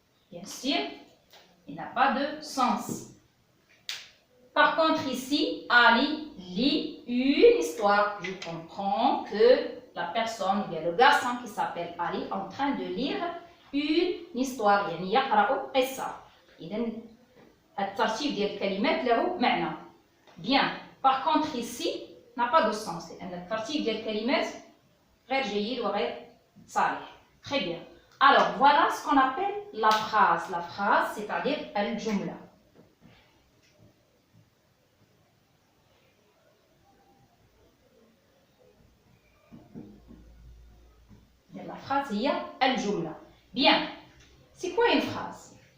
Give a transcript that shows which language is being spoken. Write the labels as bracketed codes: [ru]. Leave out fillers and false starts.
[fr] Bien sûr, il n'a pas de sens. Par contre ici, Ali lit une histoire. Je comprends que la personne, ou bien le garçon qui s'appelle Ali, est en train de lire une histoire. [ar] يعني يقرأ قصة. إذن الترتيب ديال الكلمات له معنى. [fr] Bien. Par contre ici, n'a pas de sens. [ar] لأن الترتيب ديال الكلمات غير جيد وغير صالح. [fr] Très bien. Alors voilà ce qu'on appelle la phrase. La phrase, c'est-à-dire الجملة. La phrase [ar] هي الجملة. [fr] Bien. C'est quoi une phrase?